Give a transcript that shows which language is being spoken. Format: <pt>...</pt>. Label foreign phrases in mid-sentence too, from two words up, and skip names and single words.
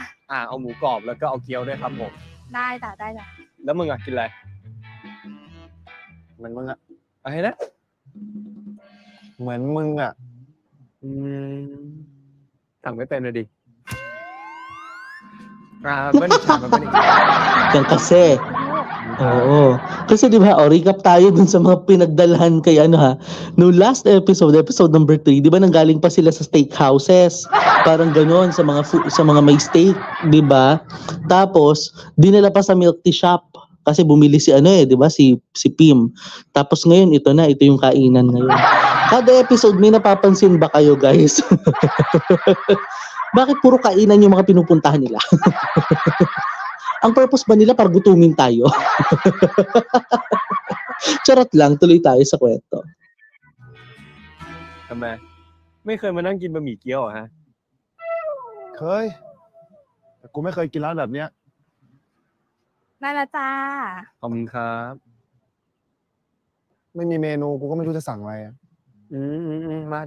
<th>เอาหมูกรอบแล้วก็เอาเกี๊ยวด้วยครับผม ได้จ้ะ ได้จ้ะ แล้วมึงกินอะไร เหมือนมึงอ่ะ อะไรนะ เหมือนมึงอ่ะ สั่งไม่เป็นเลยดิเบิ้ลชามเบิ้ลอีก</th> <tl>Yan kasi. Oo. Kasi di ba, recap tayo dun sa mga pinagdalhan kay no</tl> <en>last episode</en> <tl>number 3, di ba nanggaling pa sila sa steakhouses. Parang gano'n sa mga may steak, di ba? Tapos dinala pa sa</tl> <en>milk tea shop</en> <tl>kasi bumili si di ba, si Pim. Tapos ngayon ito yung kainan ngayon. Kada episode may napapansin ba kayo, guys? Bakit puro kainan yung mga pinupuntahan nila? Ang purpose ba nila para gutumin tayo? Charot lang, tuloy tayo sa kwento.</tl> <th>ทำไมไม่เคยมานั่งกินบะหมี่เกี๊ยวฮะ เคย แต่กูไม่เคยกินร้านแบบเนี้ย ได้ละจ้า ขอบคุณครับ ไม่มีเมนูกูก็ไม่รู้จะสั่งอะไรอะ</th>